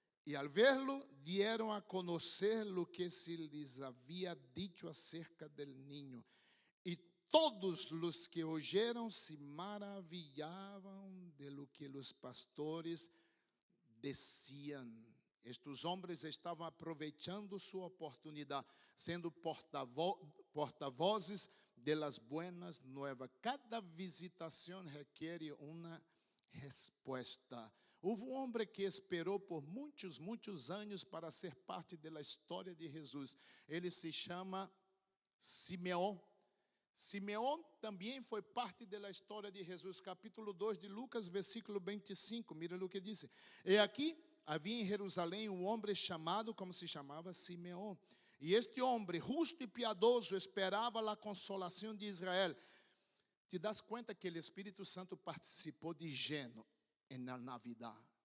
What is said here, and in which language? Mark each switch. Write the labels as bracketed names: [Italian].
[Spanish] Y al verlo, dieron a conocer lo que se les había dicho acerca del niño. Y todos los que oyeron se maravillaban de lo que los pastores decían. [Portuguese] Estes homens estavam aproveitando sua oportunidade, sendo porta-vozes [Spanish] de las buenas nuevas. [Portuguese] Cada visitação requer uma resposta. Houve um homem que esperou por muitos anos para ser parte da história de Jesus. Ele se chama Simeão. Simeão também foi parte da história de Jesus. Capítulo 2 de Lucas, versículo 25. Mira o que diz. E aqui havia em Jerusalém um homem chamado, como se chamava, Simeão. E este homem, justo e piadoso, esperava a consolação de Israel. Te das conta que o Espírito Santo participou de lleno na Navidad.